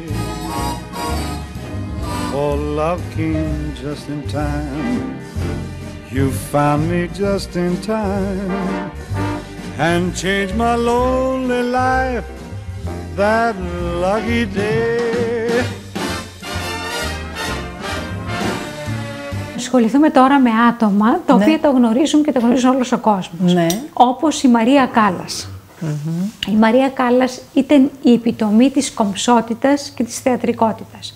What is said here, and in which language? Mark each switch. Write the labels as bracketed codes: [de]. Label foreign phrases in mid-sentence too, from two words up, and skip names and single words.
[en] Oh, love came just in time. You found me just in time and changed my lonely life that lucky day. [el] Ασχοληθούμε τώρα με άτομα τα οποία το γνωρίζουν και το γνωρίζουν όλος ο κόσμος. Ναι. Όπως η Μαρία Κάλλας. Η Μαρία Κάλλας ήταν η επιτομή της κομψότητας και της θεατρικότητας.